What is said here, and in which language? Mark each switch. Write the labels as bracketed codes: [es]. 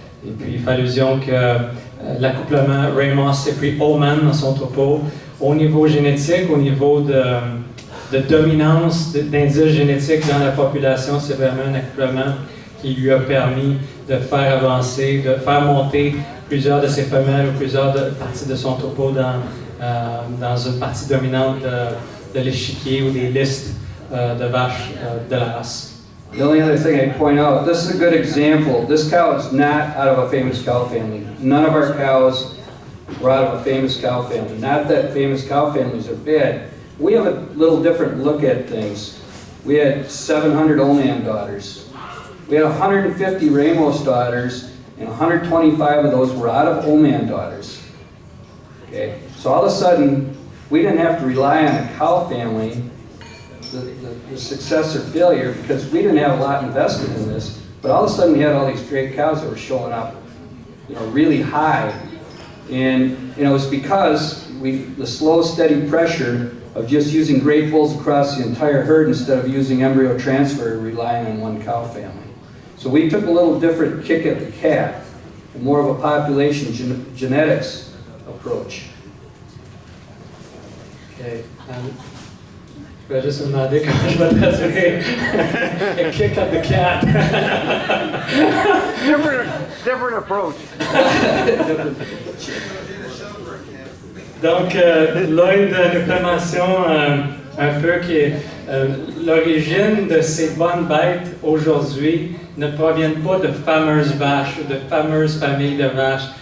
[fr] Et puis il fait allusion que l'accouplement Ramos et puis Oman dans son troupeau, au niveau génétique, au niveau de dominance d'indices génétiques dans la population, c'est vraiment un accouplement qui lui a permis de faire avancer, de faire monter plusieurs de ses femelles ou plusieurs parties de son troupeau dans une partie dominante de l'échiquier ou des listes de vaches de la race. [en] The only other thing I'd point out, this is a good example. This cow is not out of a famous cow family. None of our cows were out of a famous cow family. Not that famous cow families are bad. We have a little different look at things. We had 700 Oman daughters. We had 150 Ramos daughters, and 125 of those were out of Oman daughters. Okay, so all of a sudden, we didn't have to rely on a cow family, the success or failure, because we didn't have a lot invested in this. But all of a sudden, we had all these great cows that were showing up, really high, and it was because the slow, steady pressure of just using great bulls across the entire herd instead of using embryo transfer, relying on one cow family. So we took a little different kick at the cat, more of a population genetics approach. Okay. [fr] Je vais juste me demander comment je vais traduire [en] a kick at the cat. different approach. [fr] Donc, Lloyd nous mentionne un peu que l'origine de ces bonnes bêtes aujourd'hui ne proviennent pas de fameuses vaches ou de fameuses familles de vaches.